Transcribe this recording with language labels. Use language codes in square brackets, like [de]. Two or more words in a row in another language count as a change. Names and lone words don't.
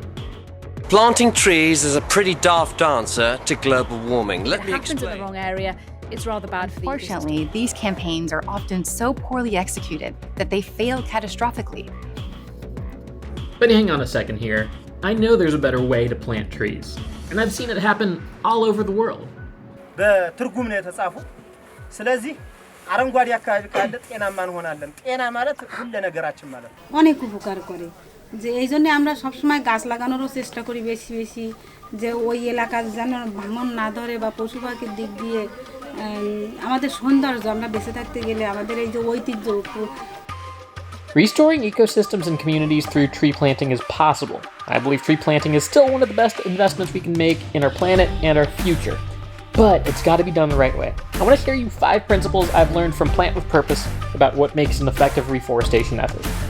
[en] Planting trees is a pretty daft answer to global warming. Let me explain. If it happens in the wrong area, it's rather bad for the ecosystem. Unfortunately, these campaigns are often so poorly executed that they fail catastrophically. But hang on a second here. I know there's a better way to plant trees, and I've seen it happen all over the world. [am] በትርጉም ነው የተጻፈው። ስለዚህ አረንጓዴ አካባቢ ካለ ጤናማ እንሆናለን። ጤና ማለት ሁሉ ነገራችን ማለት ነው። [bn] অনেক উপকার করে যে এইজন্য আমরা সব সময় গাছ লাগানোরও চেষ্টা করি বেশি বেশি যে ওই এলাকা যেন ভাঙন না ধরে বা পশু পাখির দিক দিয়ে আমাদের সৌন্দর্য আমরা বেঁচে থাকতে গেলে আমাদের এই যে ঐতিহ্য [en] Restoring ecosystems and communities through tree planting is possible. I believe tree planting is still one of the best investments we can make in our planet and our future. But it's got to be done the right way. I want to share you 5 principles I've learned from Plant with Purpose about what makes an effective reforestation effort.